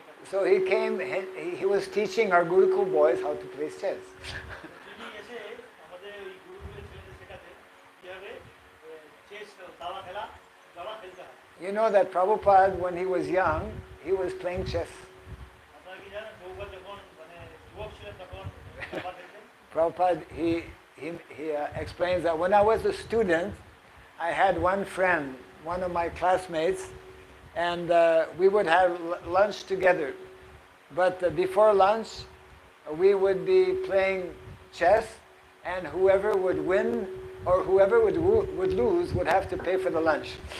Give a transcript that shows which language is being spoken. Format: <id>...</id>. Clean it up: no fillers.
<en>So he came, he was teaching our Gurukul boys how to play chess.</en> <bn>তিনি এসে আমাদের ওই গুরুকুলের ছেলেদের শেখাতে কিভাবে চেস দাবা খেলতে হয়।</bn> <en>You know that Prabhupada, when he was young, he was playing chess.</en> <bn>আপনারা কি জানেন প্রভুপাদ যখন মানে যুবক ছিলেন তখন দাবা খেলতেন?</bn> <en>Prabhupada, he explains that when I was a student, I had one friend, one of my classmates, and we would have lunch together. But before lunch, we would be playing chess, and whoever would win or whoever would lose would have to pay for the lunch.</en>